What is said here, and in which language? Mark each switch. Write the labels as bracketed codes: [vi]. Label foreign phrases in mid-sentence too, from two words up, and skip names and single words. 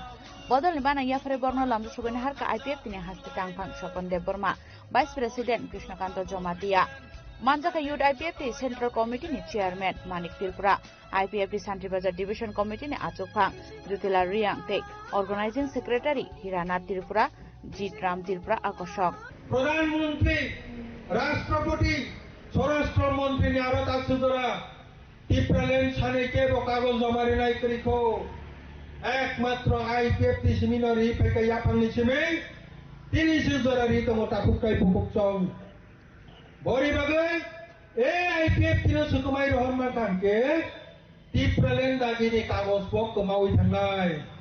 [trp] Bodol ni bana yafare borno lamdu subene har ka IPF ni haste tangpang Shokon Dev Burma. [en] Vice President [trp] Krishnakanto Jomatia. Manjaka Youth IPF di [en] Central Committee [trp] ni Chairman Manik Tirpura, IPF di Santri Bazar Division Committee ni Achuk Phang, Dutila Riang Tek, [en] Organizing Secretary [trp] Hirana Tirpura, Jit Ram Tirpura Akoshok. [bn] প্রধানমন্ত্রী রাষ্ট্রপতি স্বরাষ্ট্র মন্ত্রী [trp] ni aro tak sudara Tripuraland saneke bo kagoj jamari nai kriko ekmatro IPF di seminari peka yapang ni sime tini sudara ri tomo takuk kai pupuk chong Bori bagai, IPF tino sukumai rohman tangke, Tripuraland dagi ni kagos bok kemaui tangai.